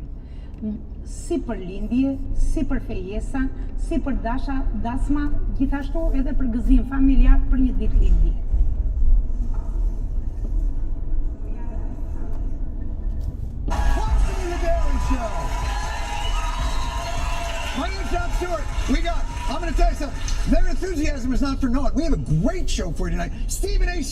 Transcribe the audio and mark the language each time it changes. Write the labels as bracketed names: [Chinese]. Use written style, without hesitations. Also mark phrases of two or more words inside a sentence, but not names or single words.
[Albanian] Si për lindje, si për fejesa, si për dasma, gjithashtu edhe për gëzim familjar për një ditë lindje. [English] Welcome to the Daily Show. My name's Jon Stewart. I'm going to tell you something. Their enthusiasm is not for naught. We have a great show for you tonight. Stephen A.